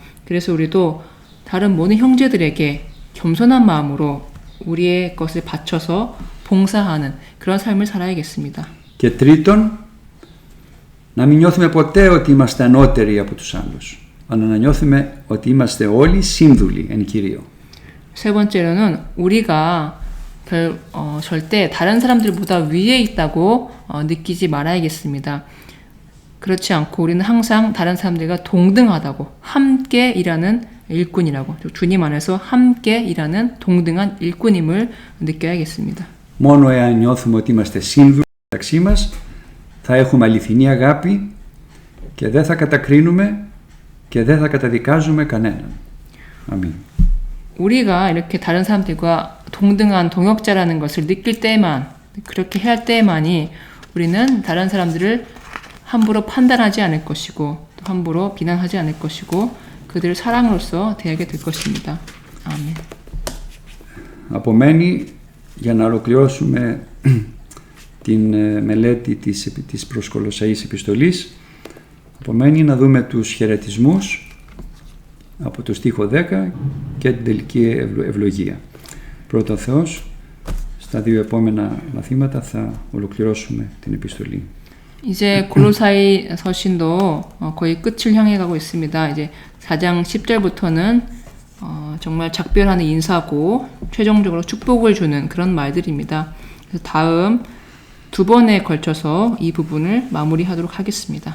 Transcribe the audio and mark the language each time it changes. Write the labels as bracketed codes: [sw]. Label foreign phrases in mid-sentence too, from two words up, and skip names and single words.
[ko] 그래서 우리도 다른 모든 형제들에게 겸손한 마음으로 우리의 것을 바쳐서 봉사하는 그런 삶을 살아야겠습니다. [el] Και τρίτον, να μην νιώθουμε ποτέ ότι είμαστε ανώτεροι από τους άλλους, αλλά να νιώθουμε ότι είμαστε όλοι σύνδουλοι εν Κυρίω. [ko] 세 번째로는 우리가 절대 다른 사람들보다 위에 있다고 느끼지 말아야겠습니다. 그렇지 않고 우리는 항상 다른 사람들과 동등하다고 함께 일하는 일꾼이라고 주님 안에서 함께 일하는 동등한 일꾼임을 느껴야겠습니다. [el] Μόνο εάν νιώθουμε ότι είμαστε σύνδουλοι μεταξύ μας, θα έχουμε αληθινή αγάπη και δεν θα κατακρίνουμε και δεν θα καταδικάζουμε κανέναν. [ko] 아멘. 우리가 이렇게 다른 사람들과 동등한 동역자라는 것을 느낄 때만 그렇게 해야 할 때만이 우리는 다른 사람들을 함부로 판단하지 않을 것이고 또 함부로 비난하지 않을 것이고 그들을 사랑으로서 대하게 될 것입니다. 아멘. [el] Απομένει για να ολοκληρώσουμε την μελέτη της προς Κολοσσαείς επιστολής, απομένει να δούμε τους χαιρετισμούς από το στίχο 10 και την τελική ευλογία. Πρώτο Θεός, στα δύο επόμενα μαθήματα θα ολοκληρώσουμε την επιστολή. [ko] 이제 골로사이 서신도 거의 끝을 향해 가고 있습니다. 이제 4장 10절부터는 정말 작별하는 인사고 최종적으로 축복을 주는 그런 말들입니다. 그래서 다음 두 번에 걸쳐서 이 부분을 마무리하도록 하겠습니다.